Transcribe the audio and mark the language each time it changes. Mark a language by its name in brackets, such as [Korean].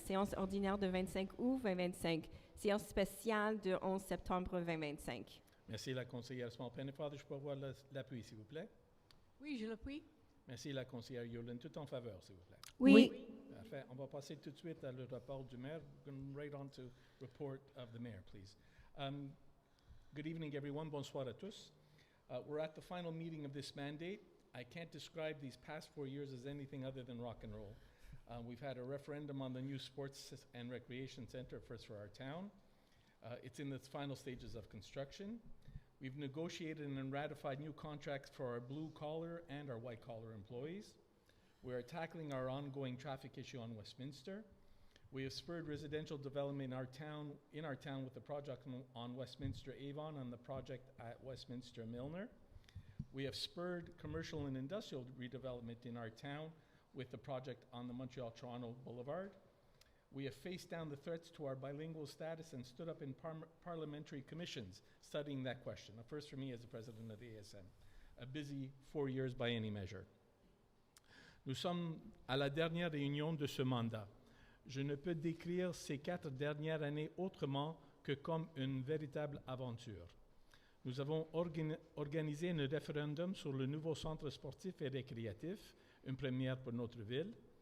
[French] Séance ordinaire de 25 août 2025. Séance spéciale de 11 septembre 2025. Merci, la conseillère Small Pennefather. Je peux avoir l'appui, s'il vous plaît? Oui, je l'appuie. Merci, la conseillère Yolande. Tout en faveur, s'il vous plaît. Oui. Parfait. On va passer tout de suite à le rapport du maire. [English] We're going right on to report of the mayor, please. Good evening, everyone. [French] Bonsoir à tous. [English] We're at the final meeting of this mandate. I can't describe these past 4 years as anything other than rock and roll. We've had a referendum on the new sports and recreation center for our town. It's in its final stages of construction. We've negotiated and ratified new contracts for our blue-collar and our white-collar employees. We are tackling our ongoing traffic issue on Westminster. We have spurred residential development in our town with the project on Westminster Avon and the project at Westminster Milner. We have spurred commercial and industrial redevelopment in our town with the project on the Montreal-Toronto Boulevard. We have faced down the threats to our bilingual status and stood up in parliamentary commissions studying that question. A first for me as the president of the ASM. A busy 4 years by any measure. [French] Nous sommes à la dernière réunion de ce mandat. Je ne peux décrire ces 4 dernières années autrement que comme une véritable aventure. Nous avons organisé un référendum sur le nouveau centre sportif et récréatif, une première pour notre ville.